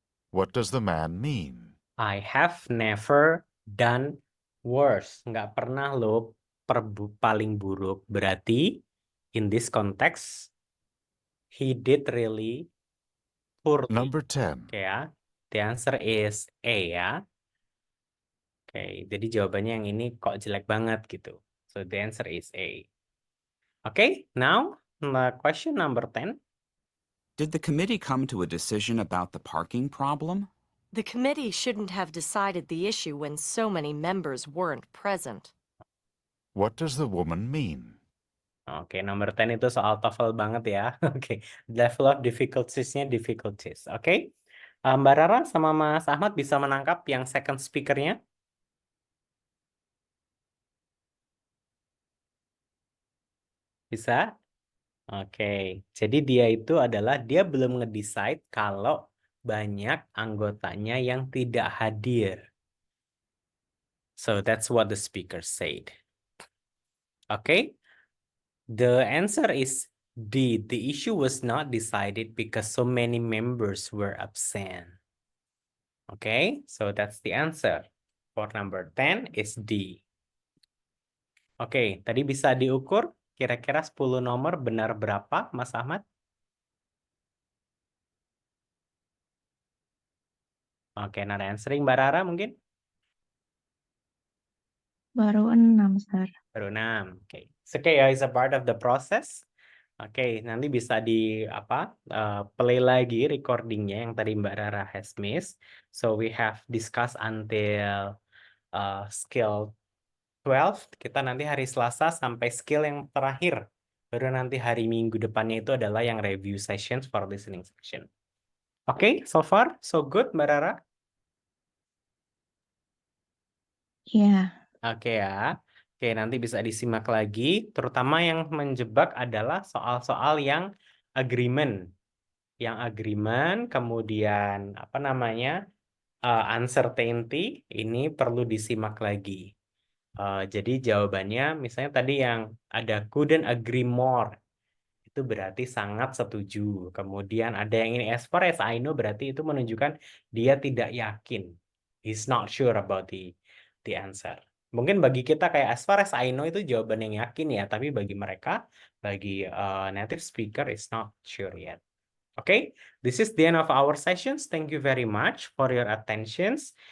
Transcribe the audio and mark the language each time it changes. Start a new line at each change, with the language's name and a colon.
English: What does the man mean? I have never done worse.
Indonesian: Nggak pernah lo paling buruk.
English: Berarti, in this context, he did really poorly. Number 10. Oke ya. The answer is A ya.
Indonesian: Oke, jadi jawabannya yang ini kok jelek banget gitu.
English: So the answer is A. Okay, now question number 10. Did the committee come to a decision about the parking problem? The committee shouldn't have decided the issue when so many members weren't present. What does the woman mean?
Indonesian: Oke, number 10 itu soal TOEFL banget ya.
English: Oke, level of difficulties-nya difficulties.
Indonesian: Oke, Mbak Rara sama Mas Ahmad bisa menangkap yang second speaker-nya? Bisa? Oke, jadi dia itu adalah dia belum nge-decide kalau banyak anggotanya yang tidak hadir.
English: So that's what the speaker said. Okay, the answer is D. The issue was not decided because so many members were absent. Okay, so that's the answer. For number 10 is D.
Indonesian: Oke, tadi bisa diukur kira-kira 10 nomor benar berapa, Mas Ahmad?
English: Oke, not answering. Mbak Rara mungkin?
Indonesian: Baru 6, Sir. Baru 6. Oke.
English: It's okay ya, it's a part of the process.
Indonesian: Oke, nanti bisa di play lagi recordingnya yang tadi
English: Mbak Rara has missed. So we have discussed until skill 12.
Indonesian: Kita nanti hari Selasa sampai skill yang terakhir. Baru nanti hari Minggu depannya itu adalah yang
English: review sessions for listening section. Oke, so far so good Mbak Rara?
Indonesian: Iya. Oke ya. Oke, nanti bisa disimak lagi. Terutama yang menjebak adalah soal-soal yang agreement. Yang agreement, kemudian uncertainty, ini perlu disimak lagi. Jadi jawabannya misalnya tadi yang ada
English: couldn't agree more.
Indonesian: itu berarti sangat setuju. Kemudian ada yang ini
English: as far as I know
Indonesian: berarti itu menunjukkan dia tidak yakin.
English: He's not sure about the answer.
Indonesian: Mungkin bagi kita kayak as far as I know itu jawaban yang yakin ya, tapi bagi mereka, bagi native speaker
English: is not sure yet. Okay, this is the end of our sessions. Thank you very much for your attentions.